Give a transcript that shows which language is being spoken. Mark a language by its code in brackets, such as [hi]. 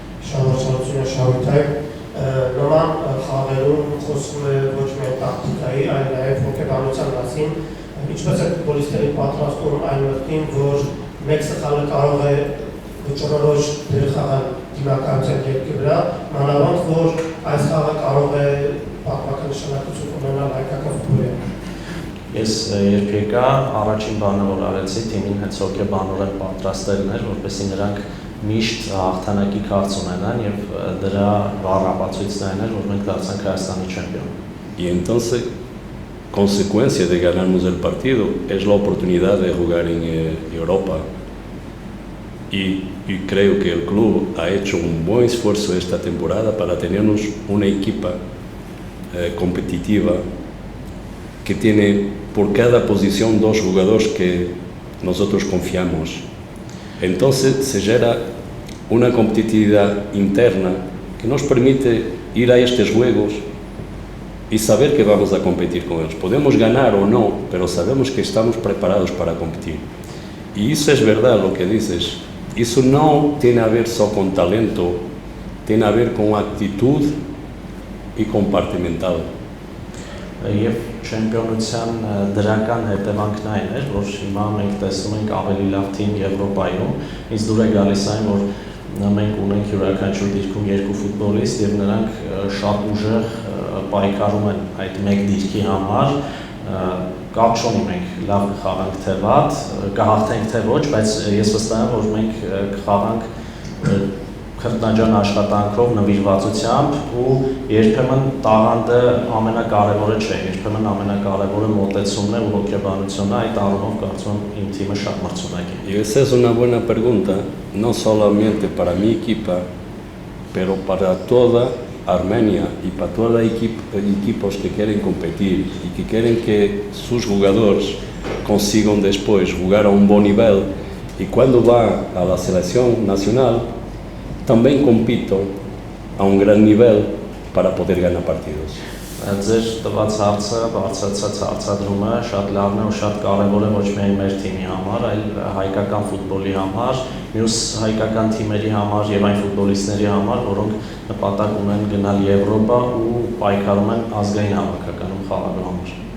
[hy] Շահորցությունը շահույթայք, նման խաղերում խոսում է ոչ միայն տակտիկայի, այլ նաև հոգեբանության մասին, ինչպես է ֆուտբոլիստերին պատրաստում այն մտքին, որ մեկ սխալը կարող է վճռորոշ դեր խաղալ դիմակայության երկրի վրա, մանավանդ որ այս խաղը կարող է պատմական նշանակություն ունենալ հայկական ֆուտբոլի։ Ես երբ եկա, առաջին բանը որ արեցի, թիմին հենց հոգեբանորեն պատրաստելն էր, որպեսզի նրանք միշտ հաղթանակի քաղց ունենան եւ դրա բառապացույցն այն էր, որ մենք դարձանք Հայաստանի չեմպիոն։ [es] Y entonces, consecuencia de ganarnos el partido es la oportunidad de jugar en Europa. Y creo que el club ha hecho un buen esfuerzo esta temporada para tenernos una equipa competitiva que tiene por cada posición dos jugadores que nosotros confiamos. Entonces se genera una competitividad interna que nos permite ir a estos juegos y saber que vamos a competir con ellos. Podemos ganar o no, pero sabemos que estamos preparados para competir. Y eso es verdad lo que dices. Eso no tiene a ver solo con talento, tiene a ver con actitud y compartimental. [hy] եւ չեմպիոնության դրական հետևանքն այն էր, որ հիմա մենք տեսնում ենք ավելի լավ թիմ Եվրոպայում, ինձ դուր է գալիս այն, որ մենք ունենք յուրաքանչյուր դիրքում 2 ֆուտբոլիստ եւ նրանք շատ ուժեղ պայքարում են այդ մեկ դիրքի համար, կապ չունի մենք լավ կխաղանք թե վատ, կհաղթենք թե ոչ, բայց ես վստահ եմ, որ մենք կխաղանք քրտնաջան աշխատանքով, նվիրվածությամբ ու երբեմն տաղանդը ամենակարևորը չէ, երբեմն ամենակարևորը մոտեցումն է ու հոգեբանությունն է, այդ առումով կարծում եմ իմ թիմը շատ մրցունակ է։ [es] Y esa es una buena pregunta, no solamente para mi equipa, pero para toda Armenia y para todos los equipos que quieren competir y que quieren que sus jugadores consigan después jugar a un buen nivel y cuando va a la selección nacional también compito a un gran nivel para poder ganar partidos. [hy] Ձեր տված հարցը, բարձրացած հարցադրումը շատ լավն է ու շատ կարևոր է ոչ միայն մեր թիմի համար, այլ հայկական ֆուտբոլի համար, մյուս հայկական թիմերի համար եւ այն ֆուտբոլիստների համար, որոնք նպատակ ունեն գնալ Եվրոպա ու պայքարում են ազգային հավաքականում խաղալու համար։